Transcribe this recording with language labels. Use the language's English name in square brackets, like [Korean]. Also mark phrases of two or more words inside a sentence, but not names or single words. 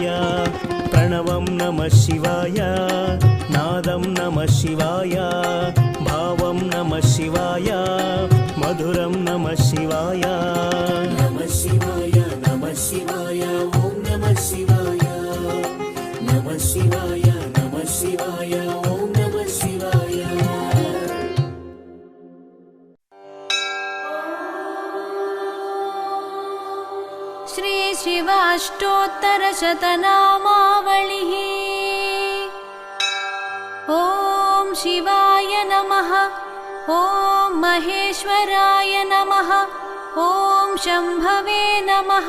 [Sanskrit] ప్రణవం నమః శివాయ, నాదం నమః శివాయ, భావం నమః శివాయ, మధురం నమః శివాయ. నమః శివాయ నమః శివాయ ఓం నమః శివాయ. నమః శివాయ నమః శివాయ ఓం నమః శివాయ. श्री शिवाष्टोत्तरशतनामावलिः ॐ शिवाय नमः ॐ महेश्वराय नमः ॐ शम्भवे नमः